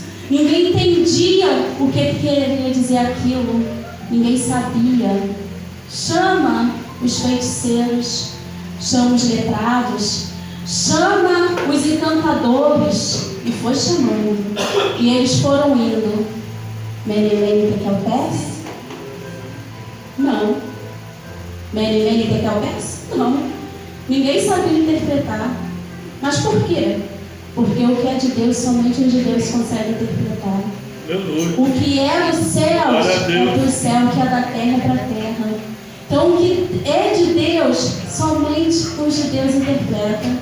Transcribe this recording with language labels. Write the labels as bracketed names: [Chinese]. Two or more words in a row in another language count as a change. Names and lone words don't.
[Portuguese] Ninguém entendia o que queria dizer aquilo. Ninguém sabia. Chama os feiticeiros, chama os letrados, chama os encantadores. E foi chamando. E eles foram indo. [Aramaic] Mene, Mene, Tekel, Persi? Não. Mene, Mene, Tekel, Persi? [Portuguese] Não. Ninguém sabia interpretar. Mas por quê? Porque o que é de Deus, somente os de Deus conseguem interpretar. O que é dos céus é do céu, o que é da terra é para a terra. Então, o que é de Deus, somente os de Deus interpretam.